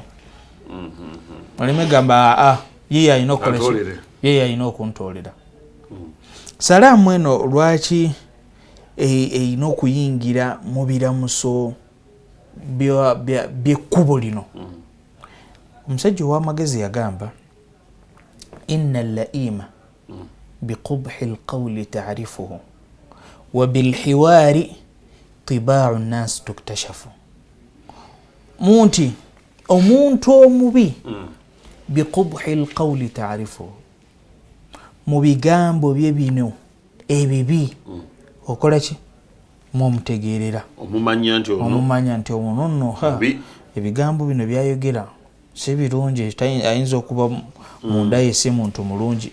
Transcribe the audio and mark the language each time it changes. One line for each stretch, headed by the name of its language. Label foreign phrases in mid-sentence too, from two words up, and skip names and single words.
Ganda: Oleme gamba ye alina okukola ye alina okuntoolera. Salaamu eno lwaki erina okuyingira mu biramuso by'ekkubo lino. Omusajja ow'amagezi yagamba
Arabic: إن اللئيم بقبح القول تعرفه وبالحوار طباع الناس تكتشف.
Ganda: Munti omuntu omubi
Arabic: بقبح القول تعرفه,
Ganda: mu bigambo bye bino ebibi okola ki? Mumutegeerera, omumanya nti ono nno ebigambo bino byayogera si birungi, ayinza okuba munda ye si muntu mulungi.